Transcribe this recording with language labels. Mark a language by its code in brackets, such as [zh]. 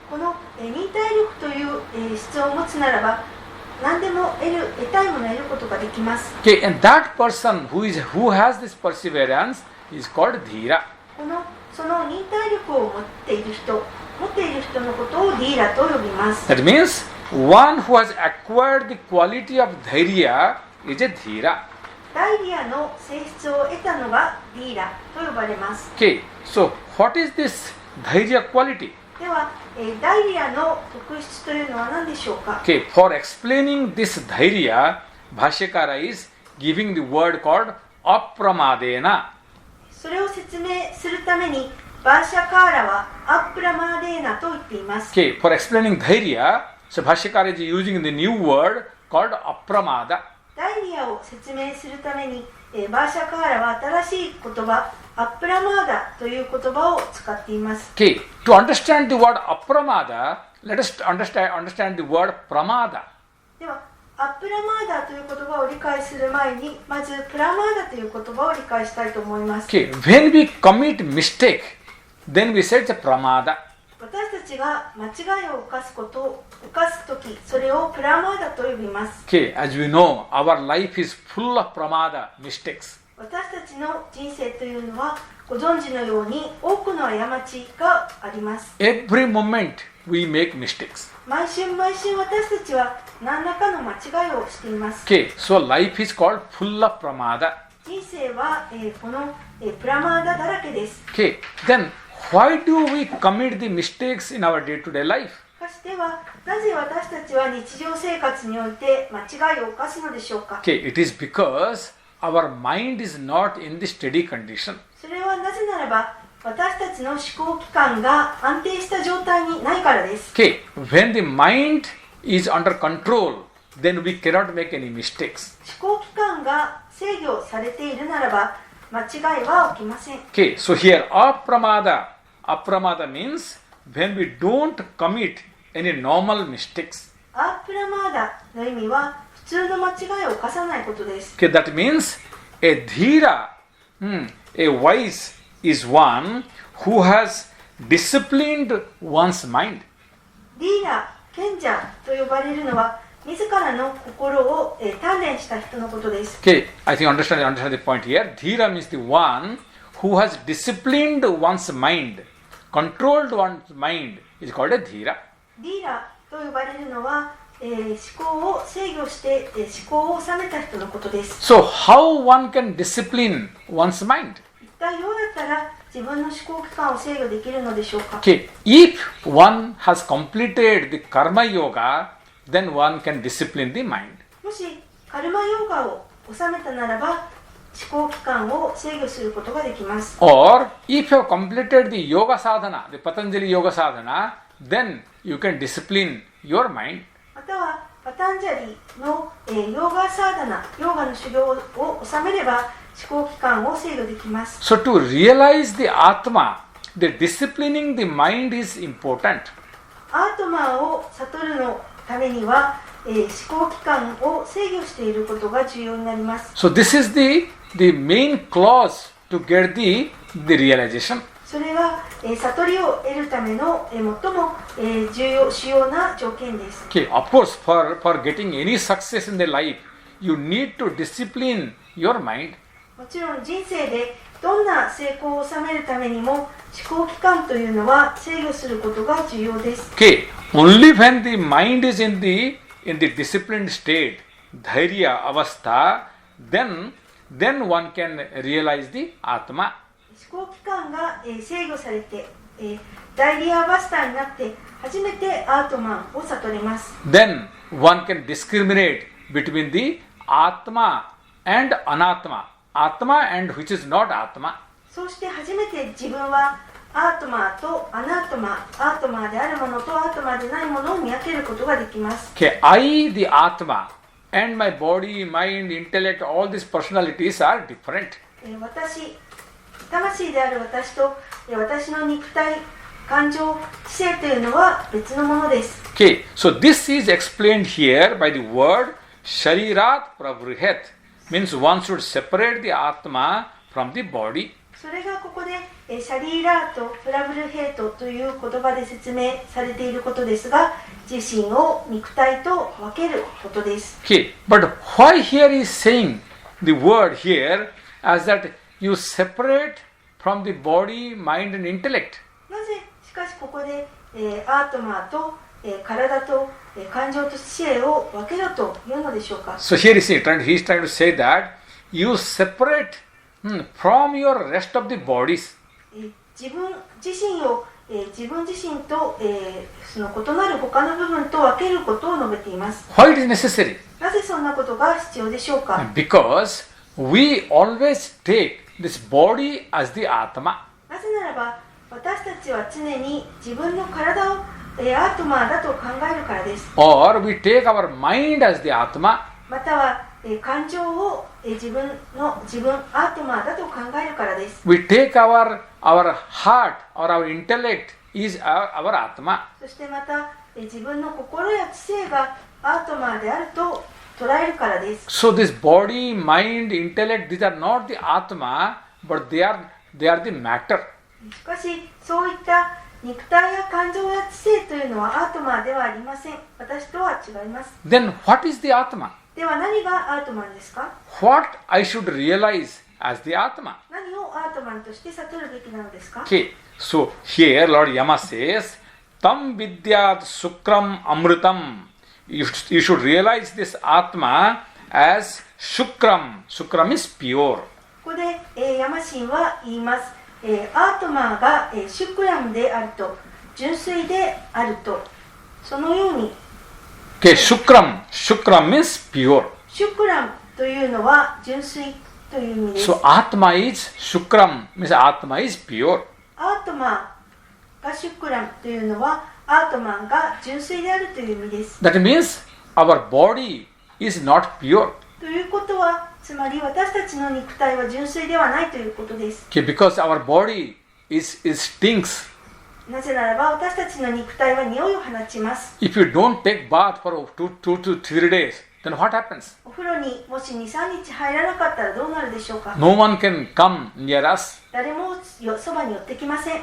[ja] この、忍耐力という、質を持つならば何でも得たいものを得ることができます。 [en] Okay, and that person who has this perseverance is called dhira. [ja] その忍耐力を持っている人のことをディーラと呼びます。 [en] That means one who has acquired the quality of dhairya is a dhira. [ja] ダイリアの性質を得たのがディーラと呼ばれます。 [en] Okay, so what is this dhairya quality? [ja] では、ダイリアの特質というのは何でしょうか。 [en] Okay, for explaining this dhairya, Bhashyakara is giving the word called apramadena. [ja] それを説明するためにバーシャカーラはアップラマーデーナと言っています。 [en] Okay, for explaining dhairya, so Bhashyakara is using the new word called apramada. [ja] ダイリアを説明するために、バーシャカーラは新しい言葉アップラマーダという言葉を使っています。 [en] Okay, to understand the word apramada, let us understand the word pramada. [ja] ではアップラマーダという言葉を理解する前にまずプラマーダという言葉を理解したいと思います。 [en] Okay, when we commit mistake, then we say it's a pramada. [ja] 私たちが間違いを犯すとき、それをプラマーダと呼びます。 [en] Okay, as we know, our life is full of pramada, mistakes. [ja] 私たちの人生というのはご存知のように多くの過ちがあります。 [en] Every moment we make mistakes. [ja] 毎週私たちは何らかの間違いをしています。 [en] Okay, so life is called full of pramada. [ja] 人生は、この、プラマーダだらけです。 [en] Okay, then why do we commit the mistakes in our day-to-day life? [ja] しかしではなぜ私たちは日常生活において間違いを犯すのでしょうか。 [en] Okay, it is because our mind is not in the steady condition. [ja] それはなぜならば私たちの思考機関が安定した状態にないからです。 [en] Okay, when the mind is under control, then we cannot make any mistakes. [ja] 思考機関が制御されているならば間違いは起きません。 [en] Okay, so here apramada means when we don't commit any normal mistakes. [ja] アープラマーダの意味は普通の間違いを犯さないことです。 [en] Okay, that means a dhira, a wise is one who has disciplined one's mind. [ja] ディーラ、賢者と呼ばれるのは自らの心を鍛錬した人のことです。 [en] Okay, I think understand the point here. Dhira means the one who has disciplined one's mind, controlled one's mind, is called a dhira. [ja] ディーラと呼ばれるのは、思考を制御して、思考を収めた人のことです。 [en] So, how one can discipline one's mind? [ja] 一体どうやったら自分の思考機関を制御できるのでしょうか。 [en] Okay, if one has completed the karma yoga, then one can discipline the mind. [ja] もしカルマヨガを収めたならば思考機関を制御することができます。 [en] Or, if you have completed the yoga sadhana, the Patanjali yoga sadhana, then you can discipline your mind. [ja] またはパタンジャリの、ヨガサーダナ、ヨガの修行を収めれば思考機関を制御できます。 [en] So, to realize the Atma, the disciplining the mind is important. [ja] アートマーを悟るのためには、思考機関を制御していることが重要になります。 [en] So, this is the main clause to get the realization. [ja] それが、悟りを得るための、最も、主要な条件です。 [en] Okay, of course, for getting any success in the life, you need to discipline your mind. [ja] もちろん人生でどんな成功を収めるためにも思考機関というのは制御することが重要です。 [en] Okay, only when the mind is in the disciplined state, dhairya avastha, then one can realize the Atma. [ja] 思考機関が、制御されて、ダイリアバスターになって初めてアートマンを悟れます。 [en] Then one can discriminate between the Atma and Anatma. Atma and which is not Atma. [ja] そうして初めて自分はアートマーとアナートマー、アートマーであるものとアートマーでないものを見分けることができます。 [en] Okay, I, the Atma, and my body, mind, intellect, all these personalities are different. [ja] 私、魂である私と私の肉体、感情、知性というのは別のものです。 [en] Okay, so this is explained here by the word Sharirat Pravrihet. Means one should separate the Atma from the body. [ja] それがここでシャリーラート、プラブルヘートという言葉で説明されていることですが、自身を肉体と分けることです。 [en] Okay, but why here is saying the word here as that you separate from the body, mind and intellect? [ja] なぜしかしここで、アートマーと、体と、感情と知性を分けろというのでしょうか。 [en] So here he is trying to say that you separate from your rest of the bodies. [ja] 自分自身を、自分自身と、その異なる他の部分と分けることを述べています。 [en] Why it is necessary? [ja] なぜそんなことが必要でしょうか。 [en] Because we always take this body as the Atma. [ja] なぜならば私たちは常に自分の体を、アートマーだと考えるからです。 [en] Or we take our mind as the Atma. [ja] または、感情を、自分アートマーだと考えるからです。 [en] We take our heart or our intellect is our Atma. [ja] そしてまた、自分の心や知性がアートマーであると捉えるからです。 [en] So this body, mind, intellect, these are not the Atma, but they are the matter. [ja] しかしそういった肉体や感情や知性というのはアートマーではありません。私とは違います。 [en] Then what is the Atma? [ja] では何がアートマンですか？ [en] What I should realize as the Atma? [ja] 何をアートマンとして悟るべきなのですか？ [en] Okay, so here Lord Yama says, [sa] Tam vidyat sukram amritam. [en] You should realize this Atma as shukram. Shukram is pure. [ja] ここで、ヤマ神は言います。アートマーが、シュクラムであると、純粋であると、そのように。 [en] Okay, shukram. Shukram means pure. [ja] シュクラムというのは純粋という意味です。 [en] So Atma is shukram means Atma is pure. [ja] アートマーがシュクラムというのはアートマンが純粋であるという意味です。 [en] That means our body is not pure. [ja] ということは、つまり私たちの肉体は純粋ではないということです。 [en] Okay, because our body is stinks. [ja] なぜならば私たちの肉体は匂いを放ちます。 [en] If you don't take bath for 2 to 3 days, then what happens? [ja] お風呂にもし 2,3 日入らなかったらどうなるでしょうか？ [en] No one can come near us. [ja] 誰もそばに寄ってきません。